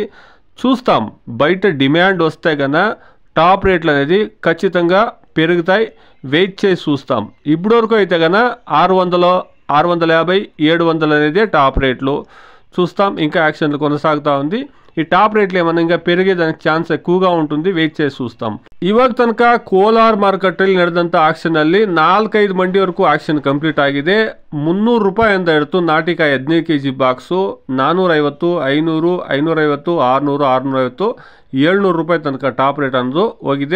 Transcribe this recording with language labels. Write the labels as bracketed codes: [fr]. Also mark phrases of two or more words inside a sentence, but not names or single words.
[te] చూస్తాం, బయట డిమాండ్ వస్తే కన్నా టాప్ రేట్లు అనేది ఖచ్చితంగా పెరుగుతాయి. వెయిట్ చేసి చూస్తాం. ఇప్పుడు వరకు అయితే కన్నా 600, 650, 700 అనేది టాప్ రేట్లు. చూస్తాం, ఇంకా యాక్షన్లు కొనసాగుతూ ఉంది. ఈ టాప్ రేట్లు ఏమన్నా ఇంకా పెరిగేదానికి ಚಾನ್ಸ್ ఎక్కువగా ఉంటుంది. వెయిಟ್ చేసి చూస్తాం. [kn] ಇವಾಗ ತನಕ ಕೋಲಾರ್ ಮಾರ್ಕೆಟಲ್ಲಿ ನಡೆದಂಥ ಆಕ್ಷನಲ್ಲಿ 4-5 ಮಂಡಿ ವರೆಗೂ ಆಕ್ಷನ್ ಕಂಪ್ಲೀಟ್ ಆಗಿದೆ. 300 ರೂಪಾಯಿಂದ ಹಿಡಿದು ನಾಟಿಕಾಯಿ 15 ಕೆಜಿ ಬಾಕ್ಸು 450, 500, 550, 600, 650, 700 ರೂಪಾಯಿ ತನಕ ಟಾಪ್ ರೇಟ್ ಅನ್ನೋದು ಹೋಗಿದೆ.